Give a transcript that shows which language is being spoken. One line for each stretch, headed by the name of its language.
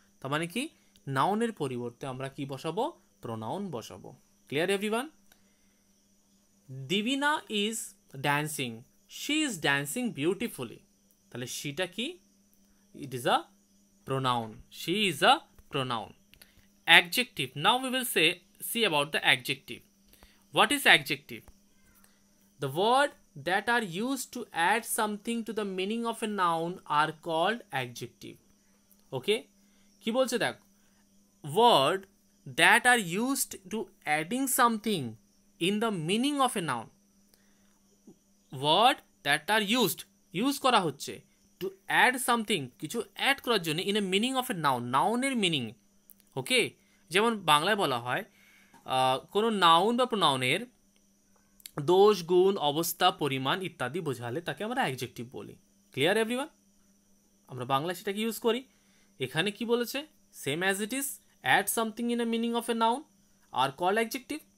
Bangla: তার মানে কি? নাউনের পরিবর্তে আমরা কি বসাবো? প্রোনাউন বসাবো।
English: Clear everyone? Dibina is dancing, she is dancing beautifully.
Bangla: তাহলে শিটা কি?
English: It is a pronoun. She is a pronoun. Adjective. Now we will see about the adjective. What is adjective? The word that are used to add something to the meaning of a noun are called adjective. Okay?
Bangla: কি বলছে দেখ,
English: word that are used to adding something in the meaning of a noun. Word that are use
Bangla: করা হচ্ছে
English: to add something,
Bangla: কিছু add করার জন্য
English: in a meaning of a noun,
Bangla: নাউনের meaning. ওকে, যেমন বাংলায় বলা হয় কোনো নাউন বা প্রোনাউনের দোষ, গুণ, অবস্থা, পরিমাণ ইত্যাদি বোঝালে তাকে আমরা অ্যাডজেক্টিভ বলি।
English: Clear everyone?
Bangla: আমরা বাংলায় সেটাকে ইউজ করি। এখানে কি বলেছে?
English: Same as it is, add something in a meaning of a noun are call adjective.